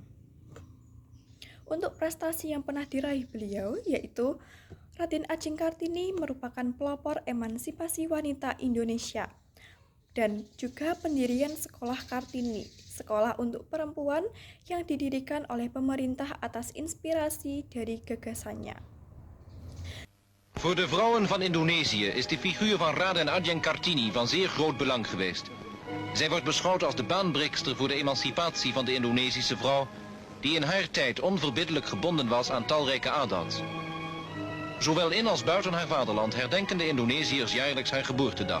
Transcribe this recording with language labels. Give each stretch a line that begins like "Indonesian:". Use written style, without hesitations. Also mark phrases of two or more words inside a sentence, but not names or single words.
Indonesian: Untuk prestasi yang pernah diraih beliau yaitu Raden Ajeng Kartini merupakan pelopor emansipasi wanita Indonesia dan juga pendirian Sekolah Kartini, sekolah untuk perempuan yang didirikan oleh pemerintah atas inspirasi dari gagasannya.
Dutch: Voor de vrouwen van Indonesië is de figuur van Raden Ajeng Kartini van zeer groot belang geweest. Zij wordt beschouwd als de baanbreekster voor de emancipatie van de Indonesische vrouw, die in haar tijd onverbiddelijk gebonden was aan talrijke adat. Zowel in als buiten haar vaderland herdenken de Indonesiërs jaarlijks haar geboortedag.